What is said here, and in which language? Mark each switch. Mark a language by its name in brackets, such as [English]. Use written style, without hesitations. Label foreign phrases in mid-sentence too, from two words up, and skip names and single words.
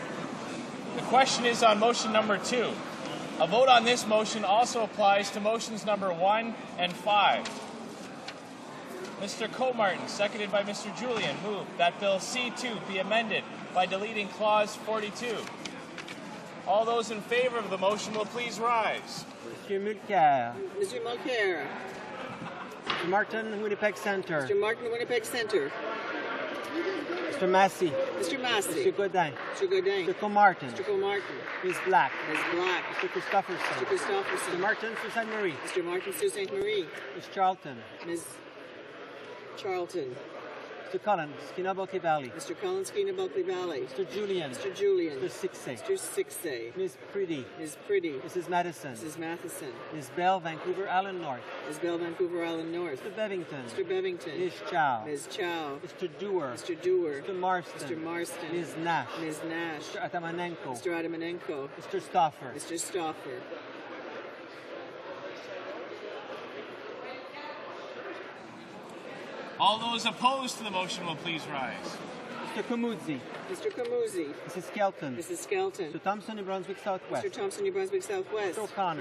[English] The question is on motion number 2. A vote on this motion also applies to motions number 1 and 5. Mr. Comartin, seconded by Mr. Julian, moved that Bill C2 be amended by deleting Clause 42. All those in favor of the motion will please rise. Monsieur Mulcair. Mr. Mulcair. Mr. Martin, Winnipeg Centre. Mr. Martin, Winnipeg Centre. Mr. Massey. Mr. Massey. Mr. Godin. Mr. Godin. Mr. Comartin. Mr. Comartin. Ms. Black. Ms. Black. Mr. Christopherson. Mr. Christopherson. Mr. Martin, Sault Ste. Marie. Mr. Martin, Sault Ste. Marie. Ms. Charlton. Ms. Charlton. Mr. Collins, Skinnabalkie Valley. Mr. Collins, Skinnabalkie Valley. Mr. Julian. Mr. Julian. Mr. Sixay. Mr. Sixay. Ms. Priddy. Ms. Priddy. Mrs. Madison. Mrs. Matheson. Ms. Bell, Vancouver Island North. Ms. Bell, Vancouver Island North. Mr. Bevington. Mr. Bevington. Ms. Chow. Ms. Chow. Mr. Dewar. Mr. Dewar. Mr. Marston. Mr. Marston. Ms. Nash. Ms. Nash. Mr. Atamanenko. Mr. Atamanenko. Mr. Stauffer. Mr. Stauffer. All those opposed to the motion will please rise. Mr. Kamudzi. Mr. Kamuzzi. Mrs. Skelton. Mrs. Skelton. Mr. Thompson, New Brunswick Southwest. Mr. Thompson, New Brunswick Southwest. Mr. O'Connor.